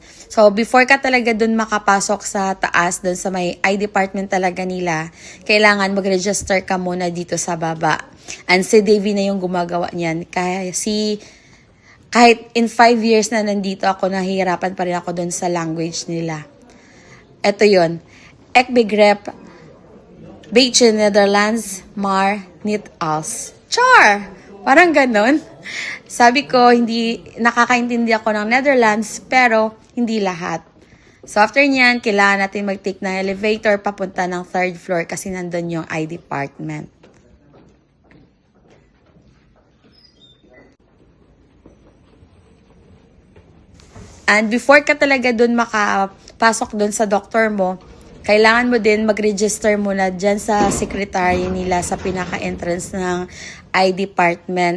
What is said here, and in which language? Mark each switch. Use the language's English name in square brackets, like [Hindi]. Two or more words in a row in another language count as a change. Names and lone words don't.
[Filipino] So, before ka talaga dun makapasok sa taas, dun sa may [English] eye department [Filipino] talaga nila, kailangan mag-register ka muna dito sa baba. And si Davy na yung gumagawa niyan. Kahit [English] in 5 years [Filipino] na nandito ako, nahihirapan pa rin ako dun sa language nila. Ito yun. [Dutch] Ik begrip, beetje Netherlands, maar niet als. [Filipino] Char! Parang ganon. Sabi ko, hindi nakakaintindi ako ng Netherlands, pero hindi lahat. So after nyan, kailangan natin mag-take ng elevator papunta ng [English] 3rd floor [Filipino] kasi nandun yung [English] eye department. [Filipino] And before ka talaga dun makapasok dun sa doktor mo, kailangan mo din mag-register muna dyan sa secretary nila sa pinaka-entrance ng [English] eye department.